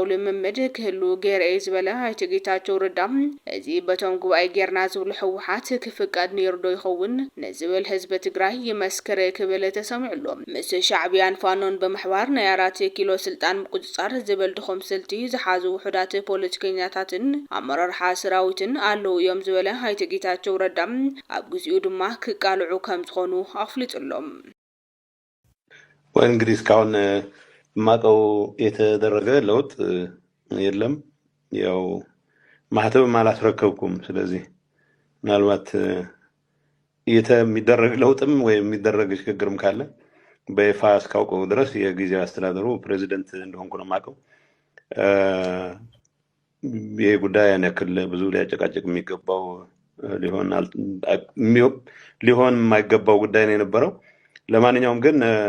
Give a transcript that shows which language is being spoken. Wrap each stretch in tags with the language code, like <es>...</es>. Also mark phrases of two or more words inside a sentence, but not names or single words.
<ti>ልምምድ ክህሉ ገይረ ዝበለ ኣይተ ጌታቸው ረዳ እዚ በቶም ጉባኤ ጌርና ዝብሉ ህወሓት ክፍቀድ ነይሩ ዶ ይኸውን ንዝብል ህዝቢ ትግራይ ይመስክር ክብል ተሰሚዑሎም ምስ ሻዕብያን ፋኖን በመሕባር ናይ 4 ኪሎ ስልጣን ምቁፅጻር ዝብል ድኹም ስልቲ ዝሓዙ ውሕዳት ፖለቲከኛታትን ኣመራርሓ ሰራዊትን ኣለው እዮም ዝበለ ኣይተ ጌታቸው ረዳ ኣብ ግዚኡ ድማ ክቃልዑ ከም ዝኾኑ ኣፍሊጡሎም</ti> <am>ወንግዲህ እስካሁን ማቀው የተደረገ ለውጥ የለም ያው ማህተም አላስረከብኩም ስለዚህ ምናልባት የሚደረግ ለውጥም ወይ የሚደረግ ሽግግርም ካለ በይፋ እስካውቀው ድረስ የጊዜያዊ አስተዳደሩ ፕሬዝዳንት እንደሆንኩ ነው ማቀው ይሄ ጉዳይ ያን ያክል ብዙ ሊያጨቃጭቅ የሚገባው ሊሆን የማይገባው ጉዳይ ነው የነበረው ለማንኛውም ግን</am>